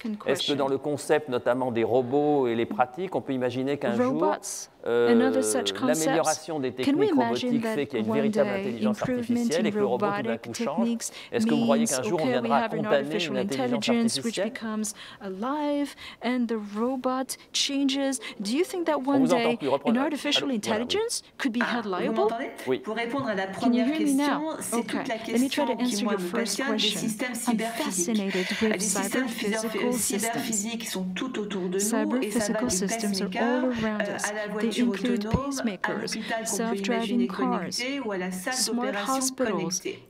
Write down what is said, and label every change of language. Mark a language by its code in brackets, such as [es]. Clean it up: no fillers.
[fr] Est-ce que dans le concept notamment des robots et les pratiques, on peut imaginer qu'un jour, l'amélioration des techniques robotiques fait qu'il y a une véritable intelligence artificielle et que le robot tout d'un coup change? Est-ce que vous croyez qu'un jour on viendra condamner une intelligence artificielle? [en] Alive and the robot changes. Do you think that one day an artificial intelligence could be held liable? [fr] Oui. Pour répondre à la première question, c'est toute la question qui moi me passionne des systèmes cyberphysiques. Les systèmes cyberphysiques sont tout autour de nous et ça va du pacemaker à la voiture autonome, à l'hôpital qu'on peut imaginer connecté ou à la salle d'opération connectée.